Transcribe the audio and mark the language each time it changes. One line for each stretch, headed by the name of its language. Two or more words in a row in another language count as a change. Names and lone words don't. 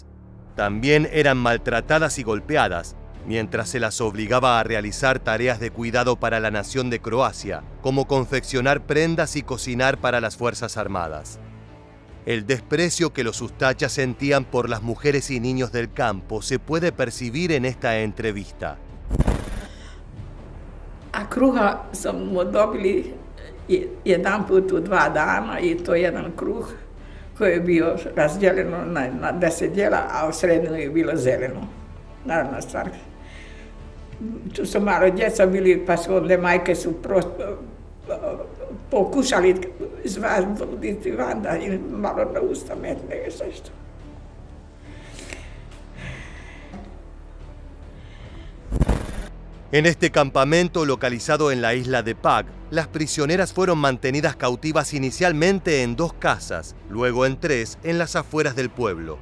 Spanish: También eran maltratadas y golpeadas, mientras se las obligaba a realizar tareas de cuidado para la nación de Croacia, como confeccionar prendas y cocinar para las Fuerzas Armadas. El desprecio que los Ustachas sentían por las mujeres y niños del campo se puede percibir en esta entrevista.
Croatian: A kruha smo dobili jedanput u 2 dana i to jedan kruh koji je bio razdijeljeno na 10 dijela, a u sredinu je bilo zeleno. Naravno stvar. Tu su malo djeca bili, pa su onda majke su prosto pokušali izvaditi van da im malo na usta metne i sve što.
Spanish: En este campamento localizado en la isla de Pag, las prisioneras fueron mantenidas cautivas inicialmente en 2 casas, luego en 3 en las afueras del pueblo.